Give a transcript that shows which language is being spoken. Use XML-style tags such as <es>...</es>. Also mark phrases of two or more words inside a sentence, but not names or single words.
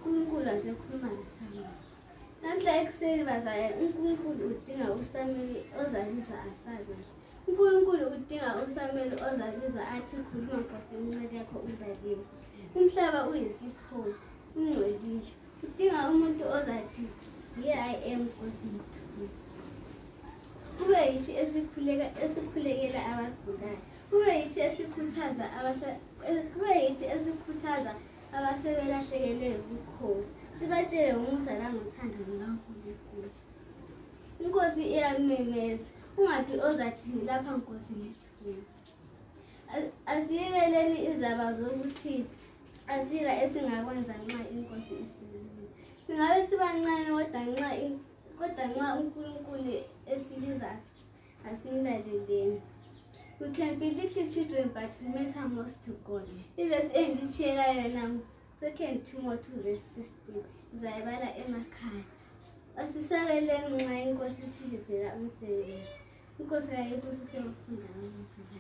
<nd>uNkulunkulu wasekhuluma noSamuel. Namhla ekuseni bazalwane, uNkulunkulu udinga uSamuel ozaliza asazi. uNkulunkulu udinga uSamuel ozaliza athi khuluma Nkosi inceke yakho uzalisa. Umhlaba uyisiphofu, ungcolile. Udinga umuntu ozathi</nd> <en>here I am</en> <nd>Nkosi ngithume. Kube yithi esikhulekela abagulayo. Kube yithi esikhuthaza abasebelahlekelwe ubukhosi. Sibatshele umusa langothando lukaNkulunkulu. Inkosi iyamemeza. Ungathi ozathi lapha Nkosi ngithume. Asiyekeleni izaba zokuthi asila esingakwenza nxa inkosi isibiza. Singabe sibancane kodwa nxa uNkulunkulu esibiza asimlaleleni.</nd> <en>We can be little children but we matter most to God.</en> <nd>Ivesi engitshiyekayo yona 2 Timothy verse 15. Izayibala emakhaya. Asisabeleni nxa inkosi isibizela umsebenzi. Inkosi yayibusise ukufunda ngomsebenzi.</nd>